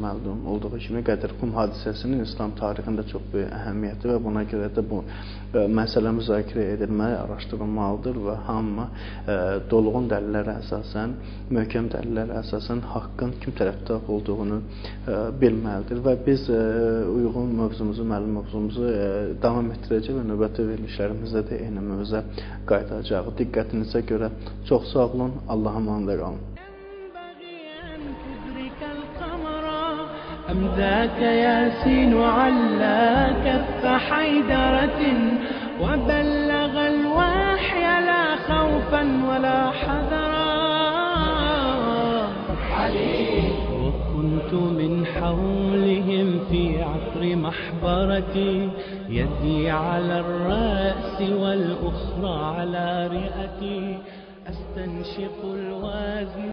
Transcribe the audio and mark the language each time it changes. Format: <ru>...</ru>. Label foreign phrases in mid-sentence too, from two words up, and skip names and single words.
<az>məlum olduğu kimi Qədirxum hadisəsinin İslam tarixində çox böyük əhəmiyyəti və buna görə də bu məsələ müzakirə edilməli, araşdırılmalıdır və hamı dolğun dəlillərə əsasən, möhkəm dəlillərə əsasən haqqın kim tərəfdə olduğunu bilməlidir və biz uyğun mövzumuzu, müəllim mövzumuzu davam etdirəcək və növbəti verilişlərimizdə də eyni mövzuya qayıdacaq. Diqqətinizə görə çox sağ olun, Allah'a emanet qalın.</az> <ar>أم ذاك ياسين على كف حيدرة وبلغ الوحي لا خوفا ولا حذرا وكنت من حولهم في عطر محبرتي يدي على الرأس والأخرى على رئتي أستنشق الوازن</ar>